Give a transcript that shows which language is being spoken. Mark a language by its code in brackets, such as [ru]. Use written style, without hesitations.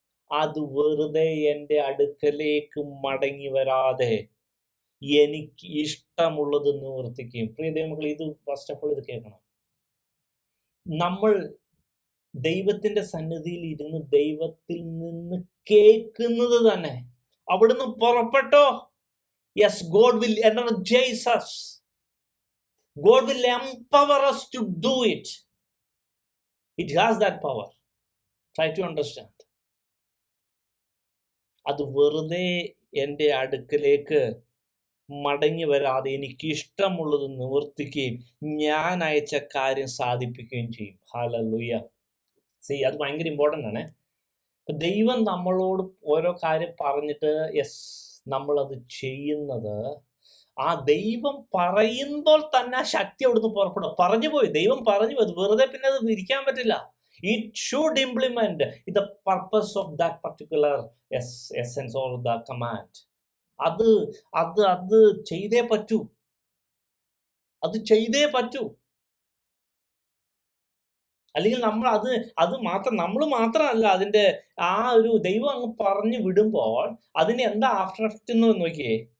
[ml] അത് വെറുതെ എൻ്റെ അടുക്കലേക്ക് മടങ്ങി വരാതെ എനിക്ക് ഇഷ്ടമുള്ളത് നിവർത്തിക്കും. പ്രിയ ദൈവമക്കളെ, ഇത് [en] first of all [ml] ഇത് കേൾക്കണം. നമ്മൾ ദൈവത്തിന്റെ സന്നിധിയിൽ ഇരുന്ന് ദൈവത്തിൽ നിന്ന് കേൾക്കുന്നത് തന്നെ, അവിടുന്ന് പുറപ്പെട്ടോ. [en] Yes, God will energize us. God will empower us to do it. It has that power. Try to understand. [ml] അത് വെറുതെ എൻ്റെ അടുക്കലേക്ക് മടങ്ങി വരാതെ എനിക്ക് ഇഷ്ടമുള്ളത് നിവർത്തിക്കുകയും ഞാൻ അയച്ച കാര്യം സാധിപ്പിക്കുകയും ചെയ്യും. ഹല്ലേലൂയ. അത് ഭയങ്കര ഇമ്പോർട്ടൻ്റ് ആണ്. ദൈവം നമ്മളോട് ഓരോ കാര്യം പറഞ്ഞിട്ട് നമ്മളത് ചെയ്യുന്നത്, ആ ദൈവം പറയുമ്പോൾ തന്നെ ആ ശക്തി അവിടുന്ന് പുറപ്പെടും. പറഞ്ഞു പോയി, ദൈവം പറഞ്ഞു പോയി, വെറുതെ പിന്നെ അത് ഇരിക്കാൻ പറ്റില്ല. [en] It should implement the purpose of that particular essence or the command. [ml] അത് അത് അത് ചെയ്തേ പറ്റൂ, അത് ചെയ്തേ പറ്റൂ. അല്ലെങ്കിൽ നമ്മൾ അത് മാത്രം, നമ്മൾ മാത്രമല്ല അതിൻ്റെ ആ ഒരു ദൈവം അങ്ങ് പറഞ്ഞു വിടുമ്പോൾ അതിന് എന്താ ആഫ്റ്റർ എഫക്റ്റ് എന്ന് നോക്കിയേ.